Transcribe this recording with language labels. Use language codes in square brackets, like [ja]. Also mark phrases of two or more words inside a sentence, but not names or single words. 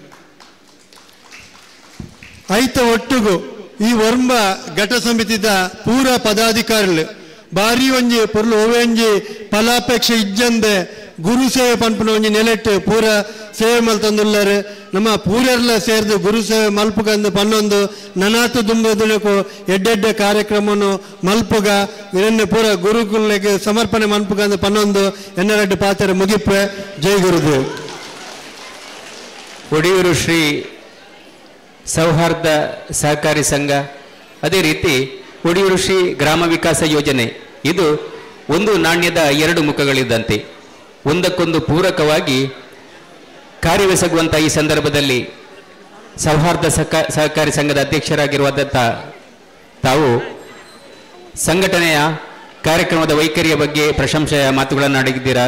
[tcy] ಐತ ಒಟ್ಟುಗು ಈ ವರ್ಮ ಘಟ ಸಮಿತಿದ ಪೂರ ಪದಾಧಿಕಾರಿಗಳು ಬಾರಿ ಒಂಜಿ ಪೊರ್ಲು ಓವೆಂಜಿ ಫಲಾಪೇಕ್ಷೆ ಇಜ್ಜಂದೆ ಗುರು ಸೇವೆ ಪಂಪನ ಒಂಜಿ ನೆಲೆಟ್ಟು ಪೂರ ಸೇವೆ ಮಲ್ತಂದುಲ್ಲರು ನಮ್ಮ ಪೂರೆಲ್ಲ ಸೇರಿದು ಗುರು ಸೇವೆ ಮಲ್ಪುಗಂದು ಪನ್ನೊಂದು ನನಾತು ದುಂಬುದನಕ್ಕೂ ಎಡ್ಡೆಡ್ಡೆ ಕಾರ್ಯಕ್ರಮವನ್ನು ಮಲ್ಪುಗ ಇದನ್ನು ಪೂರ ಗುರುಗಳಿಗೆ ಸಮರ್ಪಣೆ ಮಲ್ಪುಗಂದು ಪನ್ನೊಂದು ಎನ್ನೆರಡು ಪಾತ್ರ ಮುಗಿಪ್ಪೆ. [hi] जय गुरुदेव. [kn] ಒಡಿಯೂರು ಶ್ರೀ ಸೌಹಾರ್ದ ಸಹಕಾರಿ ಸಂಘ, ಅದೇ ರೀತಿ ಒಡಿಯೂರು ಶ್ರೀ ಗ್ರಾಮ ವಿಕಾಸ ಯೋಜನೆ, ಇದು ಒಂದು ನಾಣ್ಯದ ಎರಡು ಮುಖಗಳಿದ್ದಂತೆ ಒಂದಕ್ಕೊಂದು ಪೂರಕವಾಗಿ ಕಾರ್ಯವೆಸಗುವಂಥ ಈ ಸಂದರ್ಭದಲ್ಲಿ ಸೌಹಾರ್ದ ಸಹಕಾರಿ ಸಂಘದ ಅಧ್ಯಕ್ಷರಾಗಿರುವಂಥ ತಾವು ಸಂಘಟನೆಯ ಕಾರ್ಯಕ್ರಮದ ವೈಖರಿಯ ಬಗ್ಗೆ ಪ್ರಶಂಸೆಯ ಮಾತುಗಳನ್ನು ಆಡಿದ್ದೀರಾ.